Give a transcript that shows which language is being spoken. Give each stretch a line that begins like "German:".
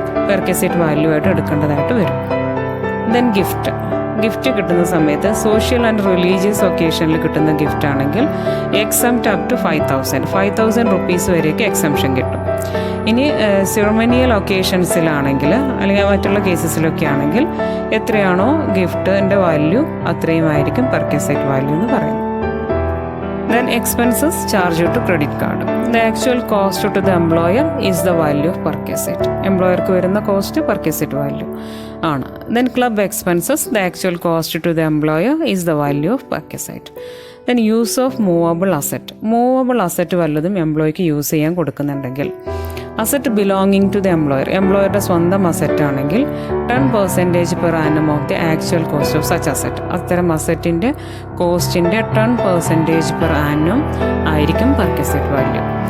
Malayalam: പെർക്വിസൈറ്റ് value ആയിട്ട് എടുക്കേണ്ടതായിട്ട് വരും. Then gift കിട്ടുന്ന സമയത്ത് സോഷ്യൽ ആൻഡ് റിലീജിയസ് ഒക്കേഷനിൽ കിട്ടുന്ന ഗിഫ്റ്റ് ആണെങ്കിൽ എക്സംപ്റ്റ് അപ് ടു 5,000 റുപ്പീസ് വരെയൊക്കെ എക്സംഷൻ കിട്ടും. ഇനി സെറമണിയൽ ഒക്കേഷൻസിലാണെങ്കിൽ അല്ലെങ്കിൽ മറ്റുള്ള കേസസിലൊക്കെ ആണെങ്കിൽ എത്രയാണോ ഗിഫ്റ്റിൻ്റെ വാല്യൂ അത്രയും ആയിരിക്കും പെർക്വിസൈറ്റ് വാല്യൂ എന്ന് പറയുന്നത്.
English: Then expenses charged to credit card. The actual cost to the employer is the value of perquisite.
Malayalam: എംപ്ലോയർക്ക് വരുന്ന കോസ്റ്റ് പെർക്വിസൈറ്റ് വാല്യൂ ആണ്.
English: Then club expenses, the actual cost to the employer is the value of perquisite. Then use of movable asset
Malayalam: വല്ലതും എംപ്ലോയിക്ക് use ചെയ്യാൻ കൊടുക്കുന്നുണ്ടെങ്കിൽ asset belonging to the എംപ്ലോയറുടെ സ്വന്തം asset ആണെങ്കിൽ
English: 10% per annum of the actual cost of such asset.
Malayalam: അത്തരം അസറ്റിൻ്റെ കോസ്റ്റിൻ്റെ 10% per annum ആയിരിക്കും പെർക്വിസൈറ്റ് value.